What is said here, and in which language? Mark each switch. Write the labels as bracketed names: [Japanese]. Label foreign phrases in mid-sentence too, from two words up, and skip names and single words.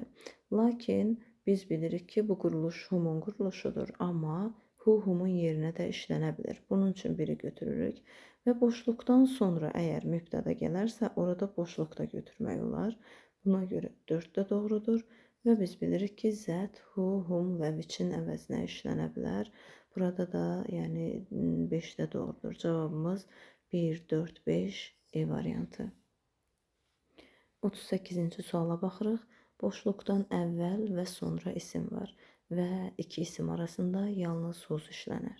[Azerbaijani] Lakin biz bilirik ki, bu quruluş humun quruluşudur, amma who humun yerinə də işlənə bilir. Bunun üçün biri götürürük və boşluqdan sonra əgər mübtəda gələrsə, orada boşluqda götürmək olar. Buna görə 4 də doğrudur. Və biz bilirik ki, [English] that, who, whom [Azerbaijani] və which'in əvəzinə işlənə bilər. Burada da yəni 5 də doğrudur. Cavabımız 1, 4, 5 E variantı. 38-ci suala baxırıq. Boşluqdan əvvəl və sonra isim var və iki isim arasında yalnız whose işlənər.